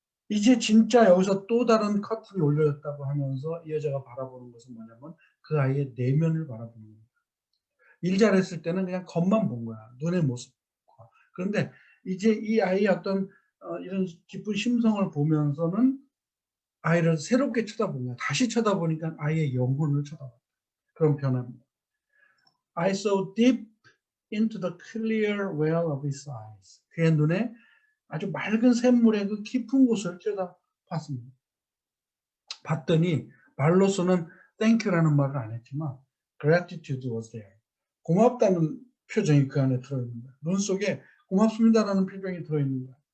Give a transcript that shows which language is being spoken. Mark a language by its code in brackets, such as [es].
[ko] 이제 진짜 여기서 또 다른 커튼이 올려졌다고 하면서 이 여자가 바라보는 것은 뭐냐면 그 아이의 내면을 바라보는 거예요. 일 잘했을 때는 그냥 겉만 본 거야. 눈의 모습과. 그런데 이제 이 아이의 어떤 이런 깊은 심성을 보면서는 아이를 새롭게 쳐다본 거야. 다시 쳐다보니까 아이의 영혼을 쳐다봤다. 그런 변화입니다. [en] I saw deep into the clear well of his eyes. [ko] 그의 눈에 아주 맑은 샘물의 그 깊은 곳을 쳐다봤습니다. 봤더니 말로서는 [en] thank you [ko] 라는 말을 안 했지만 [en] gratitude was there. [ko] 고맙다는 표정이 그 안에 들어있는 거예요. 눈 속에 고맙습니다라는 표정이 들어있는 거예요.